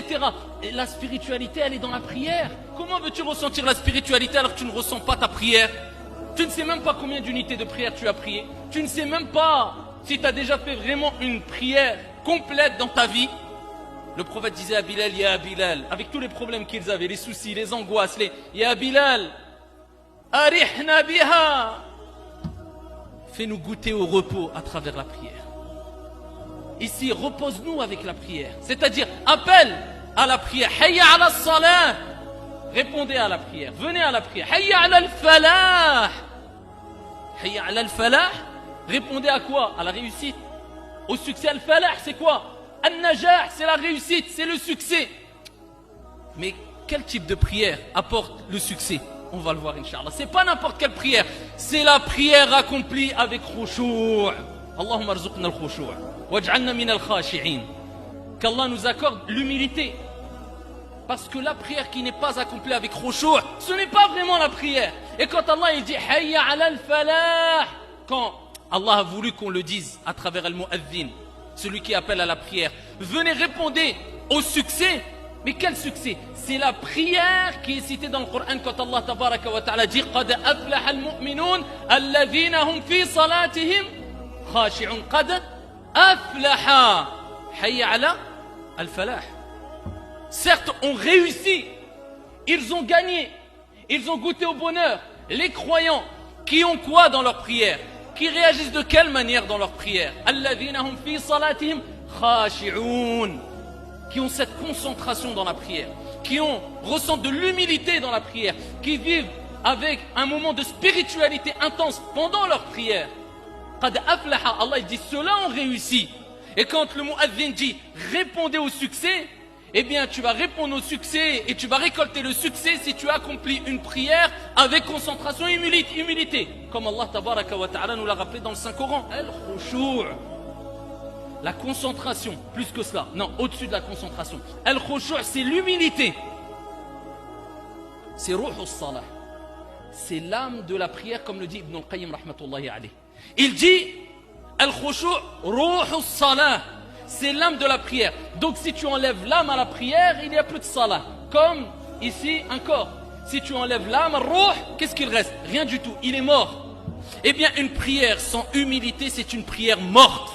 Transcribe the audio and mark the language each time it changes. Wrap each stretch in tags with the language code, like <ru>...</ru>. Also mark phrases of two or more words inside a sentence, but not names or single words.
<fr>Et la spiritualité, elle est dans la prière. Comment veux-tu ressentir la spiritualité alors que tu ne ressens pas ta prière? Tu ne sais même pas combien d'unités de prière tu as prié. Tu ne sais même pas si tu as déjà fait vraiment une prière complète dans ta vie. Le prophète disait à Bilal, ya Bilal, avec tous les problèmes qu'ils avaient, les soucis, les angoisses,</fr> <ar>يا بلال أرحنا بها,</ar> <fr>fais-nous goûter au repos à travers la prière. Ici, repose-nous avec la prière. C'est-à-dire, appelle à la prière.</fr> <ar>حي على الصلاة.</ar> <fr>Répondez à la prière. Venez à la prière.</fr> <ar>حي على الفلاح. حي على الفلاح.</ar> <fr>Répondez à quoi? À la réussite. Au succès. Al-falah, c'est quoi? Al-najah, c'est la réussite, c'est le succès. Mais quel type de prière apporte le succès? On va le voir, Inch'Allah. C'est pas n'importe quelle prière. C'est la prière accomplie avec khushu'.</fr> <ar>اللهم ارزقنا الخشوع. واجعلنا من الخاشعين.</ar> <fr>Qu'Allah nous accorde l'humilité. Parce que la prière qui n'est pas accomplie avec khushu', ce n'est pas vraiment la prière. Et quand Allah il dit</fr> <ar>حي على الفلاح,</ar> <fr>quand Allah a voulu qu'on le dise à travers al-mu'adhin, celui qui appelle à la prière, venez répondre au succès. Mais quel succès? C'est la prière qui est citée dans le Coran quand Allah</fr> <ar>تبارك وتعالى</ar> <fr>dit</fr> <ar>قد أفلح المؤمنون الذين هم في صلاتهم خاشعون. قد أفلح، حي على الفلاح.</ar> <fr>Certes, ont réussi, ils ont gagné, ils ont goûté au bonheur. Les croyants qui ont quoi dans leur prière? Qui réagissent de quelle manière dans leur prière?</fr> <ar>الذين هم في صلاتهم خاشعون.</ar> <fr>Qui ont cette concentration dans la prière, qui ressentent de l'humilité dans la prière, qui vivent avec un moment de spiritualité intense pendant leur prière.</fr> <ar>قد أفلح,</ar> <fr>Allah il dit ceux-là ont réussi. Et quand le mu'adhin dit répondez au succès, eh bien tu vas répondre au succès et tu vas récolter le succès si tu accomplis une prière avec concentration et humilité. Comme Allah</fr> <ar>تبارك وتعالى</ar> <fr>nous l'a rappelé dans le Saint-Coran. Al-khushu'. La concentration, plus que cela. Non, au-dessus de la concentration. Al-khushu', c'est l'humilité. C'est</fr> <ar>روح الصلاة.</ar> <fr>C'est l'âme de la prière, comme le dit Ibn al-Qayyim</fr> <ar>رحمة الله عليه.</ar> <fr>Il dit</fr> <ar>الخشوع روح الصلاة.</ar> <fr>C'est l'âme de la prière. Donc si tu enlèves l'âme à la prière, il n'y a plus de salah. Comme ici, un corps. Si tu enlèves l'âme, ruh, qu'est-ce qu'il reste? Rien du tout, il est mort. Eh bien, une prière sans humilité, c'est une prière morte.</fr>